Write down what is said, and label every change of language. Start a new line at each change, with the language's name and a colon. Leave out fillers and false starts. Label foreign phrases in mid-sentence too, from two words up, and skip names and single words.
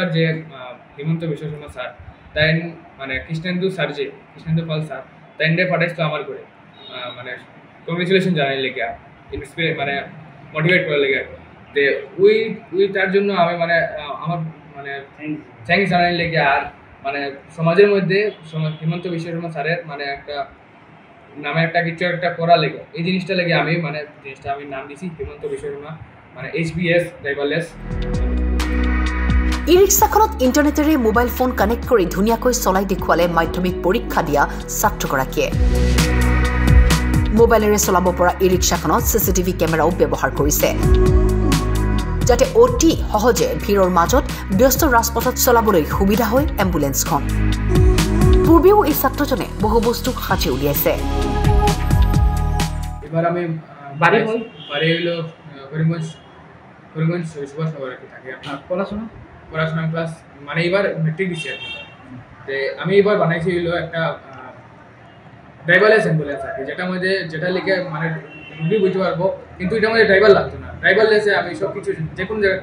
Bangla: যে হিমন্ত বিশ্ব শর্মা স্যার তাই মানে কৃষ্ণেন্দু পাল স্যার তাই পাঠাইছিল আমার করে মানে কংগ্রেচুলেশন জানাই লেগে ইন্সপিরে মানে মোটিভেট করার লেগে তো ওই তার জন্য আমি মানে আমার মানে থ্যাংক জানাই লেগে আর মানে সমাজের মধ্যে হিমন্ত বিশ্ব শর্মা স্যারের মানে একটা নামে একটা কিছু একটা করা লেগে এই জিনিসটা লেগে আমি মানে জিনিসটা আমি নাম দিছি হিমন্ত বিশ্ব শর্মা মানে HBS ড্রাইভারলেস
Assamese: ই-ৰিক্সাখনত ইণ্টাৰনেটেৰে মোবাইল ফোন কানেক্ট কৰি ধুনীয়াকৈ চলাই দেখুৱালে মাধ্যমিক পৰীক্ষা দিয়া ছাত্ৰগৰাকীয়ে মোবাইলেৰে চলাব পৰা ই-ৰিক্সাখনত CCTV কেমেৰাও ব্যৱহাৰ কৰিছে যাতে অতি সহজে ভিৰৰ মাজত ব্যস্ত ৰাজপথত চলাবলৈ সুবিধা হয় এম্বুলেন্সখন পূৰ্বেও এই ছাত্ৰজনে বহু বস্তু সাজি উলিয়াইছে
Bangla: এবার আমি বাড়ি হইল করিমগঞ্জ সুভাষ নগরে থাকি পড়াশোনা ক্লাস মানে এবার মেট্রিক দিচ্ছি আর কি আমি এবার বানাইছি হইলো একটা ড্রাইভারলেস অ্যাম্বুলেন্স আর কি যেটা লিখে মানে রুগী বুঝতে পারবো কিন্তু এটার মধ্যে ড্রাইভার লাগতো না ড্রাইভারলেসে আমি সব কিছু যে কোনো জায়গা